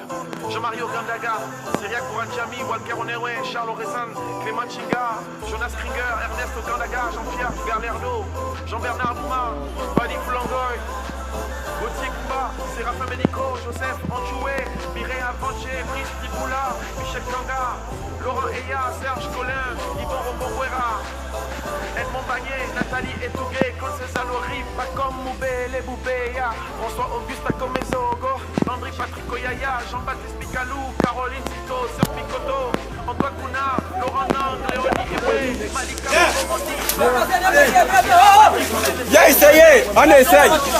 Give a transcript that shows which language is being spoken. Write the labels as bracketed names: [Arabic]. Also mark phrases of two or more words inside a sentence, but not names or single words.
[French] Jean-Marie Ogandaga, Syriac Kouranchami, Walker Onewe, Charles Orezan, Clément Chinga, Jonas Kringer, Ernest Ogandaga, Jean-Pierre Garlerlo, Jean-Bernard Douma, Badi Foulangoy, Gauthier Kumba, Séraphin Ménico, Joseph Anchoué, Mireille Avanché, Brice Tiboula, Michel Kanga, Laurent Eya, Serge Collin, Yvon Rombouera, Edmond Bagné, Nathalie Etougué, Concesalo Rip, Pacom Moubé, Les Boubéa, François Augusta Comezogo, Landry Patrick Oyaya, Jean-Baptiste Picalou, Caroline Cito, Serge Picoto, Antoine Kouna, Laurent Nang, Léonie Eboué, Malika Viens essayer, on essaye.